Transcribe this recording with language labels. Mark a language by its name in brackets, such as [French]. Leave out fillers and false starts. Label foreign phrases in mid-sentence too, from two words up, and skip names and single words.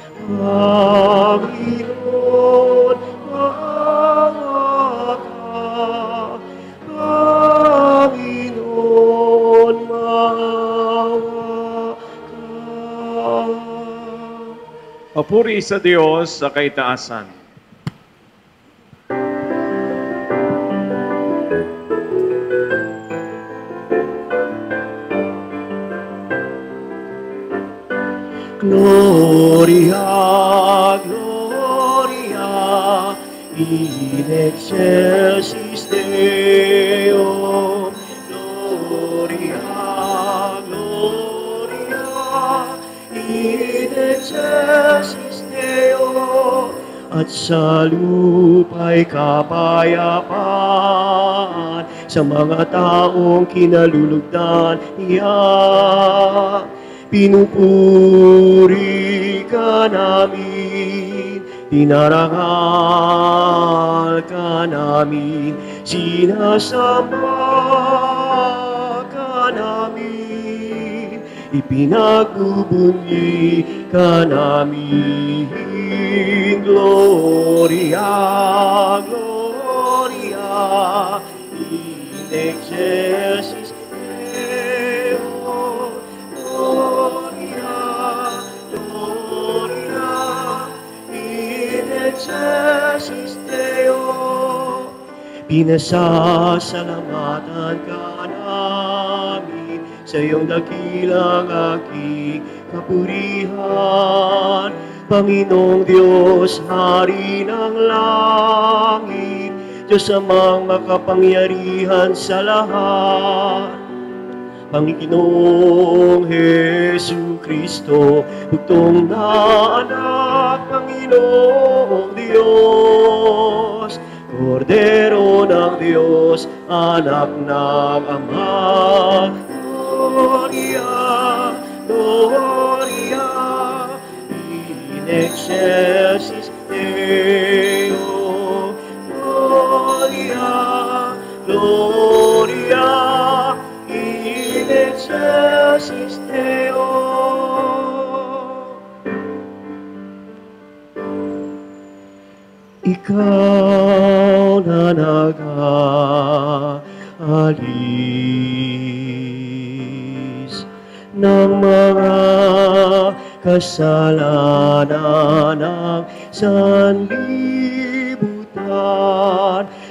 [Filipino] Panginoon, maawa ka. Panginoon, maawa ka. Papuri sa Diyos sa kaitaasan. [Latin] Gloria, Gloria, in excelsis Deo. Gloria, Gloria, in excelsis Deo. [Filipino] At sa lupa'y kapayapaan sa mga taong kinalulugdan niya. Pinupuri ka namin, dinarangal ka namin, sinasamba ka namin, ipinagbubunyi ka namin. [Latin] Gloria, Gloria, in excelsis Deo. Gloria, Gloria, in excelsis Deo. [Filipino] Pinasasalamatan ka namin sa iyong dakilang aking kapurihan. Panginoong Diyos, Hari ng langit, Diyos amang makapangyarihan sa lahat. Panginoong Hesu Kristo, bugtong na anak, Panginoong Diyos, Kordero ng Diyos, anak ng Ama. [Latin] Gloria, Gloria, in excelsis Deo. Gloria, Gloria, in excelsis Deo. [Filipino] Ikaw na nag-aalis ng mga kasalanan ng sanlibutan.